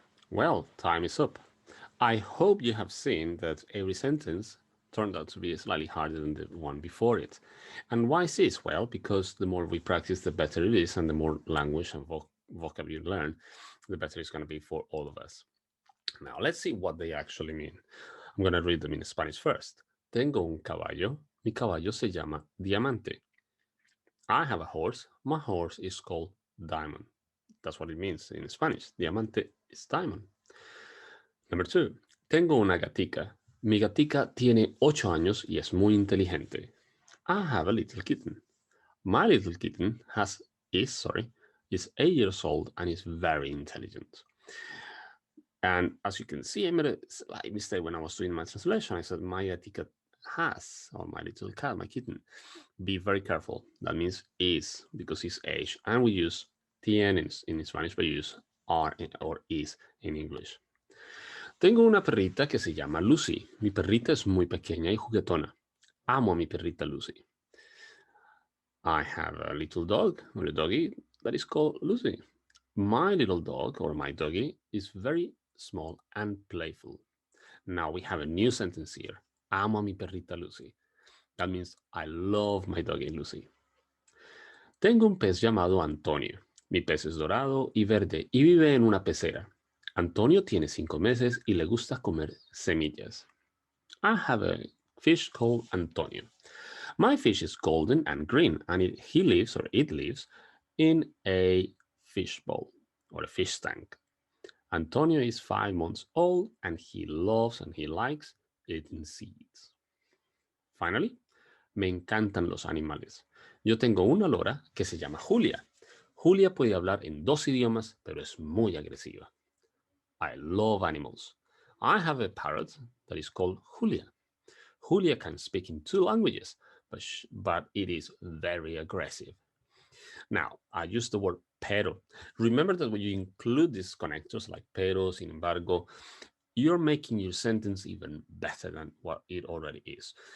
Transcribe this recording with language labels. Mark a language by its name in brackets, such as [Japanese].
[English] Well, time is up. I hope you have seen that every sentence turned out to be slightly harder than the one before it. And why is this? Well, because the more we practice, the better it is, and the more language and vocabulary you learn, the better it's going to be for all of us. Now, let's see what they actually mean. I'm going to read them in Spanish first. [Spanish] Tengo un caballo. Mi caballo se llama Diamante. [English] I have a horse. My horse is called Diamond. That's what it means in Spanish. Diamante is diamond. Number two. [Spanish] Tengo una gatica. Mi gatica tiene 8 años y es muy inteligente. [English] I have a little kitten. My little kitten is 8 years old and is very intelligent. And as you can see, I made a slight mistake when I was doing my translation. I said my gatica has, or my little cat, my kitten. Be very careful. That means is, because it's age. And we use tien in Spanish, but use are or is in English. [Spanish] Tengo una perrita que se llama Lucy. Mi perrita es muy pequeña y juguetona. Amo a mi perrita Lucy. [English] I have a little dog, or a doggy, that is called Lucy. My little dog, or my doggy, is very small and playful. Now we have a new sentence here. [Spanish] Amo a mi perrita Lucy. [English] That means I love my doggy Lucy. [Spanish] Tengo un pez llamado Antonio. Mi pez es dorado y verde y vive en una pecera. Antonio tiene 5 meses y le gusta comer semillas. [English] I have a fish called Antonio. My fish is golden and green, and he lives, or it lives, in a fish bowl or a fish tank. Antonio is 5 months old, and he loves and he likes eating seeds. [Spanish] Finally, me encantan los animales. Yo tengo una lora que se llama Julia. Julia puede hablar en 2 idiomas, pero es muy agresiva. [English] I love animals. I have a parrot that is called Julia. Julia can speak in 2 languages, but it is very aggressive. Now, I use the word pero. Remember that when you include these connectors like pero, sin embargo, you're making your sentence even better than what it already is.